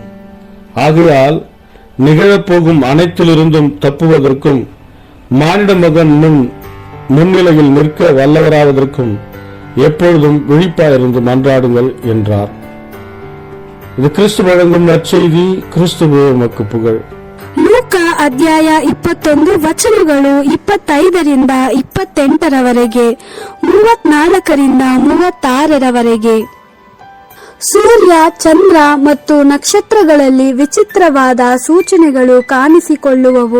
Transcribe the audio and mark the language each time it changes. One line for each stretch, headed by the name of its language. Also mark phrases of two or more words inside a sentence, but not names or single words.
Tamil: ஆகையால் நிகழப்போகும் அனைத்திலிருந்தும் தப்புவதற்கும் மானிட மகன் முன்னிலையில் நிற்க வல்லவராவதற்கும் எப்பொழுதும் விழிப்பாயிருந்து மன்றாடுங்கள் என்றார். இது கிறிஸ்து வழங்கும் நற்செய்தி. கிறிஸ்துவே உமக்கு புகழ்.
Kannada: ಲೂಕಾ ಅಧ್ಯಾಯ 21 ವಚನಗಳು 25ರಿಂದ 28ರವರೆಗೆ, 34ರಿಂದ 36ರವರೆಗೆ. ಸೂರ್ಯ, ಚಂದ್ರ ಮತ್ತು ನಕ್ಷತ್ರಗಳಲ್ಲಿ ವಿಚಿತ್ರವಾದ ಸೂಚನೆಗಳು ಕಾಣಿಸಿಕೊಳ್ಳುವವು.